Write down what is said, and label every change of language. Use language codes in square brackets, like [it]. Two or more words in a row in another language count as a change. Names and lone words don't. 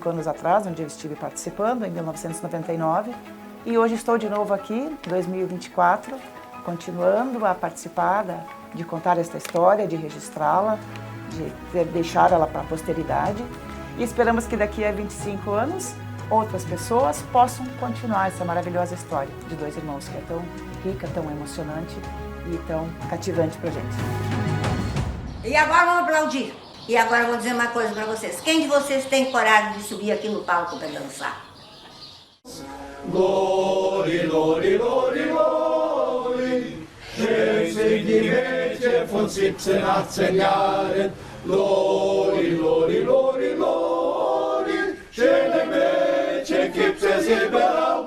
[pt] anos atrás, onde eu estive participando, em 1999, e hoje estou de novo aqui, em 2024, continuando a participar de contar esta história, de registrá-la, de deixar ela para a posteridade e esperamos que daqui a 25 anos outras pessoas possam continuar essa maravilhosa história de Dois Irmãos, que é tão rica, tão emocionante e tão cativante para a gente. E agora vamos aplaudir. E agora eu vou dizer uma coisa para vocês. Quem de vocês tem coragem de subir aqui no palco para dançar? Lori, lori, lori, lori. [de] Schön sind die Mädchen von 17, 18 Jahren. Lori, lori, lori, lori. Schöne Mädchen gibt es überall.